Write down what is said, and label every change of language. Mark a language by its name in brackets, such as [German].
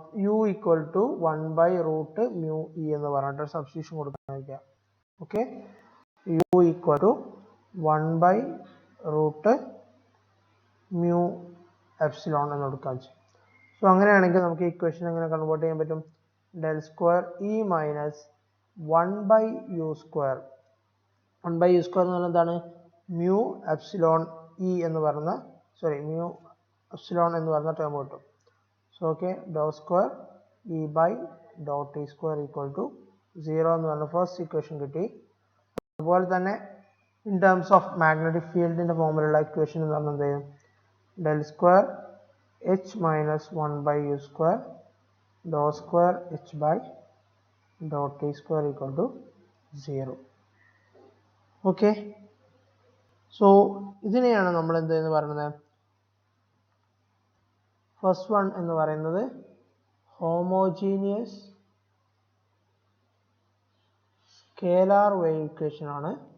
[English] u equal to 1 by root mu E [Malayalam] എന്ന് പറഞ്ഞിട്ട് substitution കൊടുക്കാൻ. [English] okay, u equal to 1 by root mu epsilon [Malayalam] എന്ന് കൊടുക്കാൻ. So അങ്ങനെയാണെങ്കിൽ നമുക്ക് ഇക്വേഷൻ എങ്ങനെ കൺവേർട്ട് ചെയ്യാൻ പറ്റും? [English] del square E minus 1 by u square. [Malayalam] 1 by u square എന്ന് പറഞ്ഞാൽ എന്താണ്? mu epsilon E എന്ന് പറഞ്ഞ mu epsilon എന്ന് പറഞ്ഞ ടേം കിട്ടും. [English] so okay, dou square E by dou T square equal to 0 [Malayalam] എന്ന് പറഞ്ഞ ഫസ്റ്റ് ഇക്വേഷൻ കിട്ടി. അതുപോലെ തന്നെ ഇൻ ടേംസ് ഓഫ് മാഗ്നറ്റിക് ഫീൽഡിന്റെ ഫോമിലുള്ള ഇക്വേഷൻ എന്ന് പറഞ്ഞാൽ എന്ത് ചെയ്യും? [English] del square H minus 1 by u square dou square H by dou T square equal to 0. [Malayalam] Okay, so ഇതിനെയാണ് നമ്മൾ എന്തെന്ന് പറയുന്നത്? ഫസ്റ്റ് വൺ എന്ന് പറയുന്നത് ഹോമോജീനിയസ് സ്കേലാർ വേവ് ഇക്വേഷൻ ആണ്.